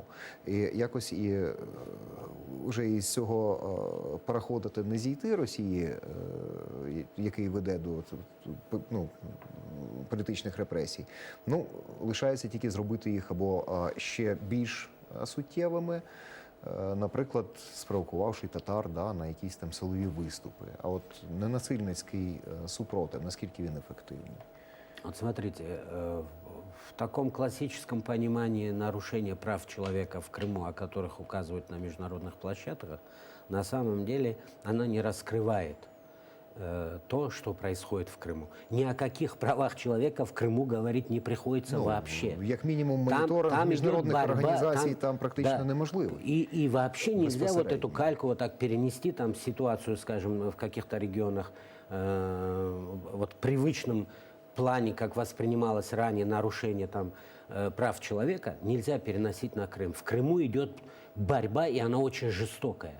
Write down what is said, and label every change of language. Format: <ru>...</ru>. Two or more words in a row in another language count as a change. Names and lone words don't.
<uk>І якось вже із цього переходити, не зійти Росії, який веде до політичних репресій. Ну, лишається тільки зробити їх або ще більш суттєвими, наприклад, спровокувавши татар на якісь там силові виступи. А от ненасильницький супротив, наскільки він ефективний?</uk> <ru>Вот смотрите, в таком классическом понимании нарушения прав человека в Крыму, о которых указывают на международных площадках, на самом деле она не раскрывает то, что происходит в Крыму. Ни о каких правах человека в Крыму говорить не приходится вообще.</ru> <uk>Як мінімум, моніторинг міжнародних організацій там практично неможливий.</uk> <ru>И вообще нельзя вот эту кальку вот так перенести, там ситуацию, скажем, в каких-то регионах, вот в привычном плане, как воспринималось ранее нарушение там прав человека, нельзя переносить на Крым. В Крыму идет борьба, и она очень жестокая.</ru>